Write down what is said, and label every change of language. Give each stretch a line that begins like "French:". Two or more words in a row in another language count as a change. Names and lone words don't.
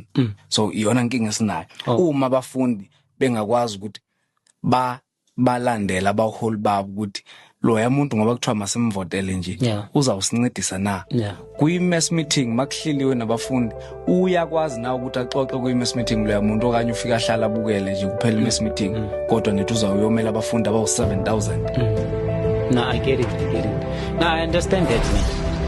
Xhosa: So iyona inkinga esinayo. Uma abafundi bengakwazi ukuthi balandela abaholi babo ukuthi lo yamuntu ngoba kuthiwa masimvotele nje uzawusincedisa na. Kwi-
English: mass meeting
Xhosa: makuhleliwe nabafundi uyakwazi na ukuthi axoxe kwi-
English: mass meeting
Xhosa: lo yamuntu okanye ufika ahlala abukele nje kuphela i-
English: mass meeting
Xhosa: kodwa nethi uzawuyomela abafundi abawu 7,000.
English: No, I get it. No, I understand that, man.